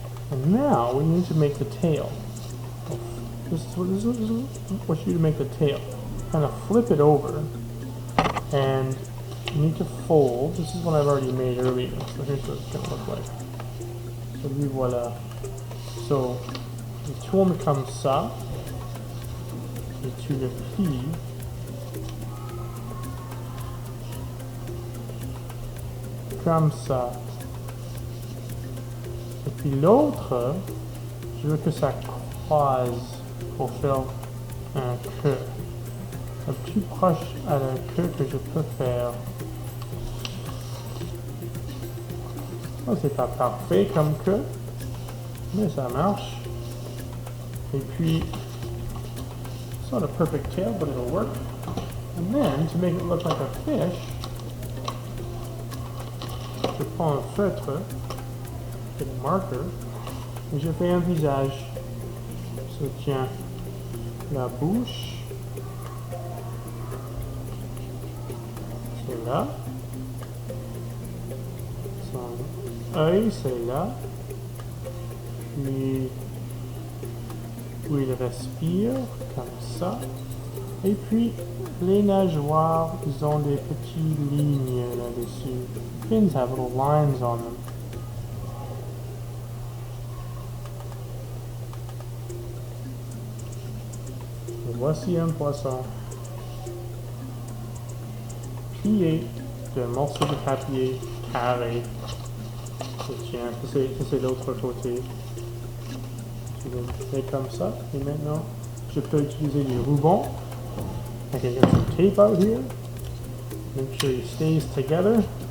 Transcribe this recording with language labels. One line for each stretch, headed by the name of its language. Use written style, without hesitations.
English: And now we need to make the tail. This is what you need to make the tail. Kind of flip it over and you need to fold. This is what I've already made earlier. So here's what it's going to look like.
French: So lui voilà. So tu tournes comme ça et tu le plies. Comme ça. Et puis l'autre, je veux que ça croise pour faire un queue. Le plus proche à la queue que je peux faire. Oh, c'est pas parfait comme queue, mais ça marche. Et puis,
English: it's not a perfect tail, but it'll work. And then, to make it look like a fish,
French: je prends un feutre et le marqueur et je fais un visage. Je tiens la bouche, c'est là, son œil c'est là, puis où il respire comme ça, et puis les nageoires, ils ont des petites lignes là-dessus.
English: Fins have little lines on them.
French: Et voici un poisson plié d'un morceau de papier carré. Tiens, ça c'est l'autre côté. Je le fais comme ça. Et maintenant, je peux utiliser du ruban.
English: I can get some tape out here. Make sure it stays together.